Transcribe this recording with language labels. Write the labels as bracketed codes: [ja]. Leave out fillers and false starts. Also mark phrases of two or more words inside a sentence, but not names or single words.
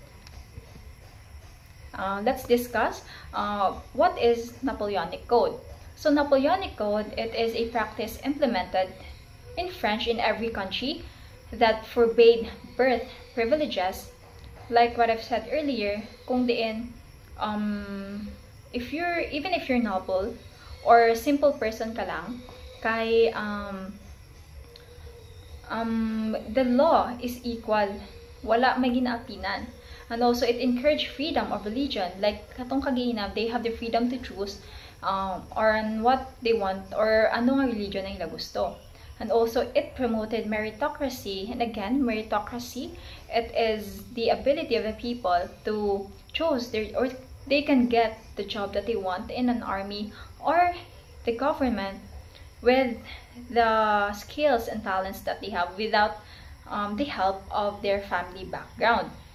[en] Let's discuss what is Napoleonic Code. So Napoleonic Code, it is a practice implemented in French in every country that forbade birth privileges, like what I've said earlier. [hil] Kung diin, [en] even if you're noble or simple person [hil] ka lang, [en] kay the law is equal, [hil] wala may ginaapinan. [en] And also it encouraged freedom of religion, like [hil] katong kagina, [en] they have the freedom to choose or on what they want or [hil] ano nga religion na nila gusto. [en] And also, it promoted meritocracy. And again, meritocracy, it is the ability of the people to choose or they can get the job that they want in an army or the government with the skills and talents that they have without the help of their family background.